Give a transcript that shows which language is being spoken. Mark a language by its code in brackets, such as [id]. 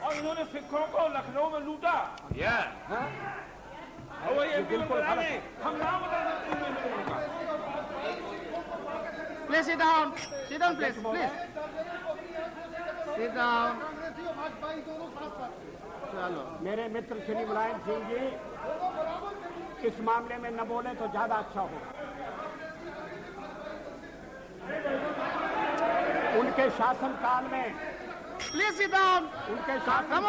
[hi] और इन्होंने सिखों को लखनऊ में लूटा। [en] Yeah. [hi] और वही एमपी में बना रहे, हम नाम बता सकते हैं। [en] please sit down, please, sit down. [hi] चलो, मेरे मित्र श्री मुलायम सिंह जी इस मामले में न बोले तो ज्यादा अच्छा होगा। उनके शासनकाल में, [en] please sit down. [hi] उनके [en] Come [hi] शासनकाल